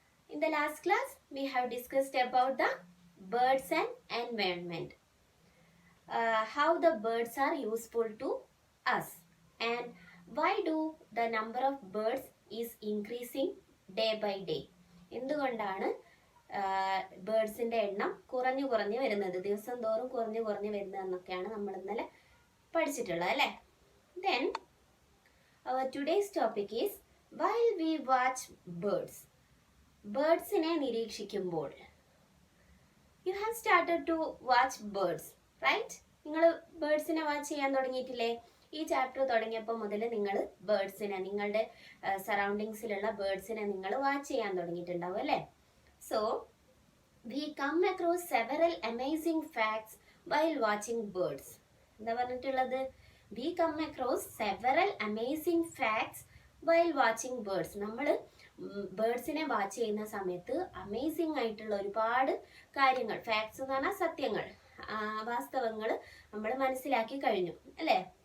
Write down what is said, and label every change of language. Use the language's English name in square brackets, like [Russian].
[English] In the last class, we have discussed about the birds and environment. How the birds are useful to us and why do the number of birds is increasing day by day. [Malayalam] എന്തുകൊണ്ടാണ് ബേർഡ്സിന്റെ എണ്ണം കുറഞ്ഞു കുറഞ്ഞു വരുന്നത്, ദിവസം തോറും കുറഞ്ഞു കുറഞ്ഞു വരുന്നതെന്നൊക്കെയാണ് നമ്മൾ ഇന്നലെ പഠിച്ചിട്ടുള്ളത് അല്ലേ? [English] Then our today's topic is while we watch birds. [Malayalam] ബേർഡ്സിനെ നിരീക്ഷിക്കുമ്പോൾ. [English] You have started to watch birds, right? [Malayalam] നിങ്ങൾ ബേർഡ്സിനെ വാച്ച് ചെയ്യാൻ തുടങ്ങിയിട്ടില്ലേ? ഈ ചാപ്റ്റർ തുടങ്ങിയപ്പോൾ മുതൽ നിങ്ങൾ ബേർഡ്സിനെ, നിങ്ങളുടെ സറൗണ്ടിങ്സിലുള്ള ബേർഡ്സിനെ നിങ്ങൾ വാച്ച് ചെയ്യാൻ തുടങ്ങിയിട്ടുണ്ടാവും അല്ലേ? [English] So we come across several amazing facts while watching birds. [Malayalam] എന്താ പറഞ്ഞിട്ടുള്ളത്? [English] We come across several amazing facts while watching birds. [Malayalam] നമ്മൾ ബേർഡ്സിനെ വാച്ച് ചെയ്യുന്ന സമയത്ത് അമേസിംഗ് ആയിട്ടുള്ള ഒരുപാട് കാര്യങ്ങൾ, ഫാക്ട്സ് എന്ന് പറഞ്ഞാൽ സത്യങ്ങൾ, വാസ്തവങ്ങൾ നമ്മൾ മനസ്സിലാക്കി കഴിഞ്ഞു അല്ലേ?